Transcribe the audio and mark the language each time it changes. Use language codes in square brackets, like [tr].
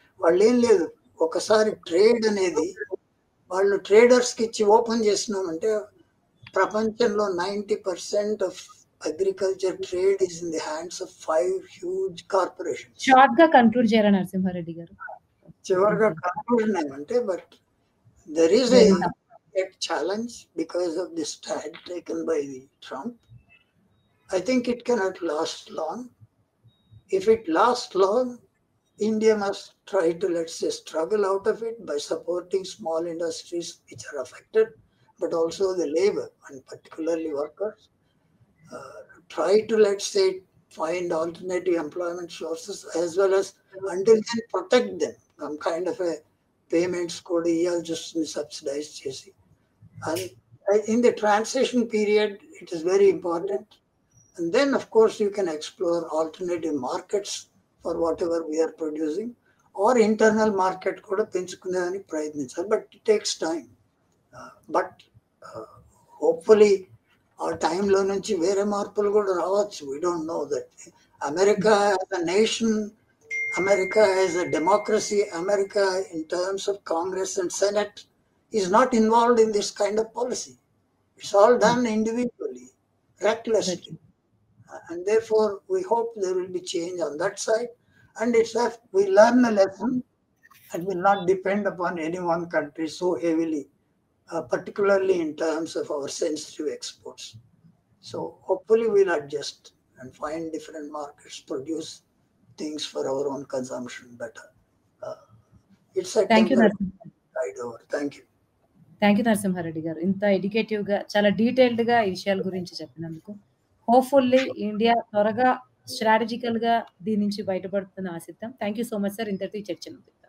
[te] వాళ్ళు ఏం లేదు, ఒకసారి ట్రేడ్ అనేది వాళ్ళు ట్రేడర్స్కి ఇచ్చి ఓపెన్ చేసినామంటే ప్రపంచంలో 90% [en] Of agriculture trade is in the hands of 5 huge corporation. [te] Short గా కంక్లూడ్ చేయాలి నరసింహారెడ్డి గారు. చివరిగా కన్క్లూజన్ ఏమంటే [en] But there is a challenge because of the stand taken by the Trump. I think it cannot last long. If it lasts long, India must try to, let's say, struggle out of it by supporting small industries which are affected, but also the labor and particularly workers. Try to, let's say, find alternative employment sources as well as until then protect them. Some kind of a payments code just subsidized [te] chesi. [en] And in the transition period, it is very important. And then, of course, you can explore alternative markets for whatever we are producing, or internal market [te] kuda penchukunedaనికి ప్రయత్నించాలి. [en] But it takes time. But hopefully, [te] ఆ టైంలో నుంచి వేరే మార్పులు కూడా రావచ్చు. [en] We don't know that. America as a nation, America as a democracy, America in terms of Congress and Senate is not involved in this kind of policy. It's all done individually, recklessly. And therefore, we hope there will be change on that side. And it's that we learn a lesson and will not depend upon any one country so heavily, particularly in terms of our sensitive exports. So hopefully we'll adjust and find different markets, produce things for our own consumption better. It's a temporary ride over. Thank you. Thank you [te] Narasimha Reddy గారు. ఇంత educative గా చాలా detailed గా ఈ విషయాల గురించి చెప్పినందుకు. Hopefully India త్వరగా స్ట్రాటజికల్ గా దీని నుంచి బయటపడుతుందని ఆశిద్దాం. [en] Thank you so much sir. [te] ఇంతటితో ఈ చర్చను.